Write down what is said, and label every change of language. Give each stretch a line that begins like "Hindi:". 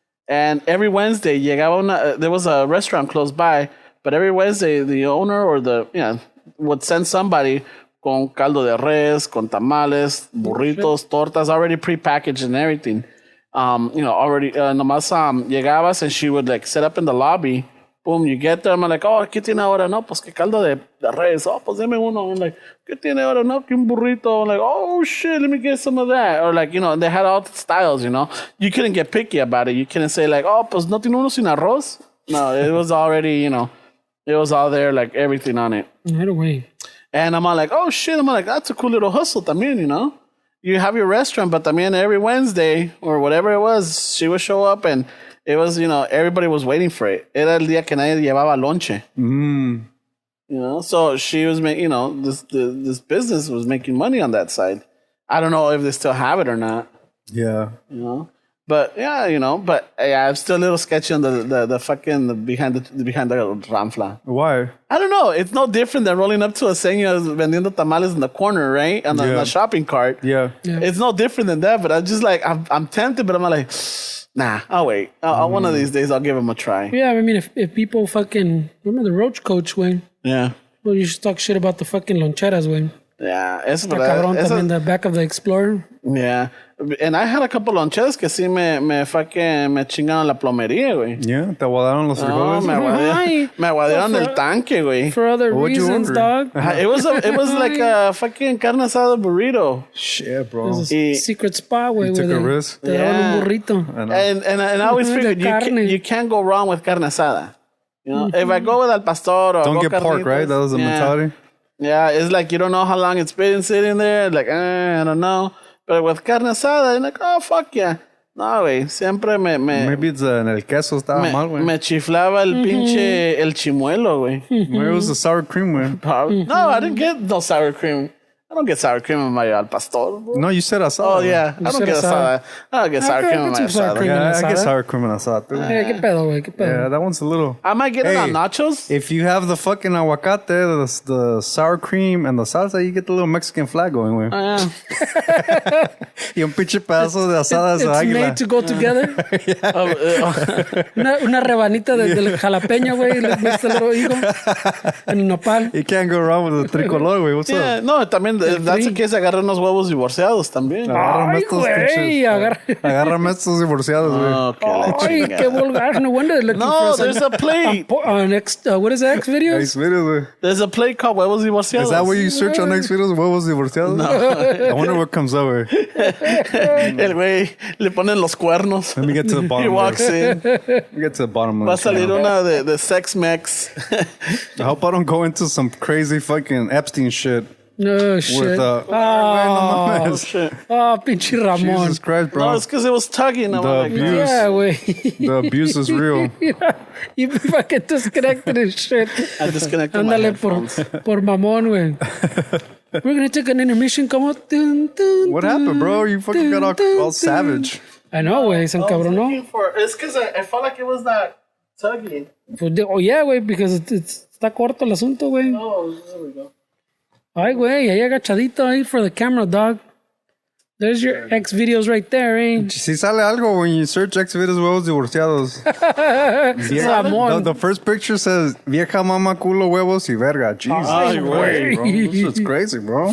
English: And every Wednesday, there was a restaurant close by, but every Wednesday, the owner or would send somebody
Spanish: con caldo de res, con tamales, burritos, tortas,
English: already prepackaged and everything. Already,
Spanish: nomás llegabas
English: and she would like set up in the lobby. Boom, you get there. I'm like, oh,
Spanish: ¿qué tiene ahora? No, pues que caldo de res. Oh, pues deme uno.
English: I'm like,
Spanish: ¿qué tiene ahora? No, que un burrito.
English: I'm like, oh, shit, let me get some of that. Or like, they had all the styles, You couldn't get picky about it. You couldn't say like,
Spanish: oh, pues no tiene uno sin arroz.
English: No, it was already, it was all there, like everything on it. Right away. And I'm all like, oh, shit. I'm like, that's a cool little hustle también, You have your restaurant, but también every Wednesday or whatever it was, she would show up and it was, everybody was waiting for it.
Spanish: Era el día que nadie llevaba lonche.
English: So she was making, this business was making money on that side. I don't know if they still have it or not. Yeah. But yeah, I'm still a little sketchy on the fucking behind the ranfla. Why? I don't know. It's no different than rolling up to a señor vendiendo tamales in the corner, right? On the shopping cart. Yeah. It's no different than that. But I'm just like, I'm tempted, but I'm like, nah, I'll wait. One of these days, I'll give him a try. Yeah, I mean, if people fucking... Remember the Roach Coach, Wayne? Yeah. Well, you should talk shit about the fucking loncheras, Wayne. Yeah.
Spanish: Está cabrón también
English: the back of the Explorer. Yeah. And I had a couple loncheras
Spanish: que sí me chingaron la plomería, güey. Yeah, te aguadaron los frijoles. Me aguadearon el tanque, güey.
English: For other reasons, dog. It was like a fucking carne asada burrito. Shit, bro. It was a secret spot, güey. You took a risk.
Spanish: Te daban un burrito.
English: And I always figured you can't go wrong with carne asada. If I go with al pastor or don't get pork, right? That was the mentality. Yeah, it's like you don't know how long it's been sitting there. Like, I don't know. But with carne asada, you're like, oh, fuck yeah.
Spanish: No, güey, siempre
English: Maybe it's
Spanish: en el queso estaba mal, güey. Me chiflaba el pinche, el chimuelo, güey.
English: Maybe it was the sour cream, güey. No, I didn't get no sour cream. I don't get sour cream in my al pastor, bro. No, you said asada. Oh, yeah. I don't get asada. I don't get sour cream in my asada. Yeah, I get sour cream in asada, too.
Spanish: Hey, qué pedo, güey, qué pedo.
English: Yeah, that one's a little... I might get it on nachos. If you have the fucking aguacate, the sour cream, and the salsa, you get the little Mexican flag going, güey. Yeah.
Spanish: Y un pinche pedazo de asada de águila.
English: It's made to go together.
Spanish: Una rebanita del jalapeño, güey. Le gusta el little higo. En nopal.
English: You can't go wrong with the tricolor, güey. What's up?
Spanish: No, también,
English: that's the case,
Spanish: agarra unos huevos divorciados también. Ay, güey. Agárrame estos divorciados, güey. Ay, qué vulgar.
English: No wonder they're looking No, there's a play. What is that, X videos? X videos, güey. There's a play called Huevos Divorciados. Is that what you search on X videos?
Spanish: Huevos divorciados?
English: No. I wonder what comes up, güey.
Spanish: El güey le ponen los cuernos.
English: Let me get to the bottom. He walks in. Let me get to the bottom of
Spanish: Va a salir una de Sex Mex.
English: I hope I don't go into some crazy fucking Epstein shit. No shit. With, Oh, shit.
Spanish: Oh, pinche Ramon.
English: Jesus Christ, bro. No, it's because it was tugging. I'm like, abuse. Yeah, güey. The abuse is real. You fucking disconnected and shit. I disconnected my
Spanish: Ándale
English: headphones.
Spanish: por mamón, güey.
English: We're gonna take an intermission. Come on. Dun, dun, What happened, bro? You fucking got all savage. I know, güey.
Spanish: Se encabronó.
English: It's because I felt like it was that tugging. Oh, yeah, güey. Because
Spanish: está corto el asunto, güey.
English: Oh, there we go.
Spanish: Ay, güey. Ahí agachadito ahí
English: for the camera, dog. There's your X videos right there, eh?
Spanish: Si sale algo
English: when you search X videos huevos divorciados. Ramón. The first picture says
Spanish: vieja mama culo huevos y verga.
English: Jesus.
Spanish: Ay, güey.
English: Bro, this shit's crazy, bro.